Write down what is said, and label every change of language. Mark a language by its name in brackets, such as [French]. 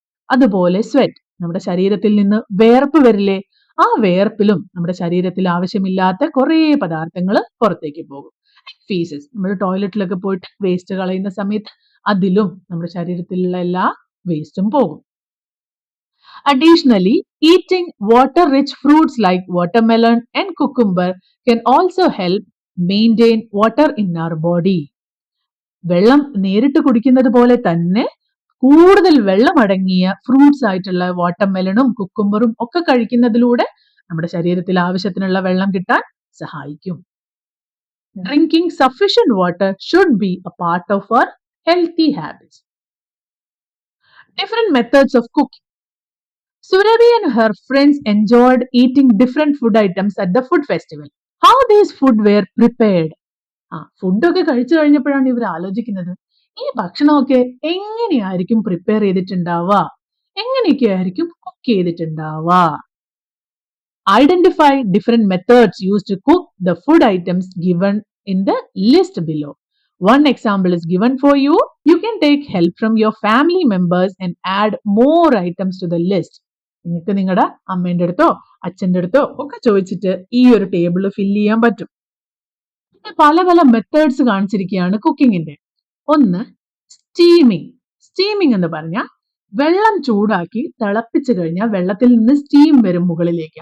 [Malayalam] അതുപോലെ സ്വെറ്റ്, നമ്മുടെ ശരീരത്തിൽ നിന്ന് വേർപ്പ് വരില്ലേ, ആ വേർപ്പിലും നമ്മുടെ ശരീരത്തിൽ ആവശ്യമില്ലാത്ത കുറേ പദാർത്ഥങ്ങൾ പുറത്തേക്ക് പോകും. ഫീസസ്, നമ്മൾ ടോയ്ലറ്റിലൊക്കെ പോയിട്ട് വേസ്റ്റ് കളയുന്ന സമയത്ത് അതിലും നമ്മുടെ ശരീരത്തിലുള്ള എല്ലാ വേസ്റ്റും പോകും. [English] Additionally, eating water-rich fruits like watermelon and cucumber can also help maintain water in our body. [Malayalam] വെള്ളം നേരിട്ട് കുടിക്കുന്നത് പോലെ തന്നെ കൂടുതൽ വെള്ളം അടങ്ങിയ ഫ്രൂട്ട്സ് ആയിട്ടുള്ള വാട്ടർമെലണും കുക്കുംബറും ഒക്കെ കഴിക്കുന്നതിലൂടെ നമ്മുടെ ശരീരത്തിൽ ആവശ്യത്തിനുള്ള വെള്ളം കിട്ടാൻ സഹായിക്കും. [English] Drinking sufficient water should be a part of our healthy habits. Different methods of cooking. Surabhi and her friends enjoyed eating different food items at the food festival. How these food were prepared? [Malayalam] ഫുഡൊക്കെ കഴിച്ചു കഴിഞ്ഞപ്പോഴാണ് ഇവർ ആലോചിക്കുന്നത്, ഈ ഭക്ഷണമൊക്കെ എങ്ങനെയായിരിക്കും prepare ചെയ്തിട്ടുണ്ടാവുക, എങ്ങനെയൊക്കെ ആയിരിക്കും cook ചെയ്തിട്ടുണ്ടാവുക. [English] Identify different methods used to cook the food items given in the list below. One example is given for you. You can take help from your family members and add more items to the list. [Malayalam] നിങ്ങൾക്ക് നിങ്ങളുടെ അമ്മേന്റെ അടുത്തോ അച്ഛൻ്റെ അടുത്തോ ഒക്കെ ചോദിച്ചിട്ട് ഈ ഒരു ടേബിൾ ഫില്ല് ചെയ്യാൻ പറ്റും. പല പല മെത്തേഡ്സ് കാണിച്ചിരിക്കുകയാണ് കുക്കിങ്ങിന്റെ. ഒന്ന് സ്റ്റീമിങ്. സ്റ്റീമിങ് എന്ന് പറഞ്ഞാൽ വെള്ളം ചൂടാക്കി തിളപ്പിച്ചു കഴിഞ്ഞാൽ വെള്ളത്തിൽ നിന്ന് സ്റ്റീം വരും മുകളിലേക്ക്.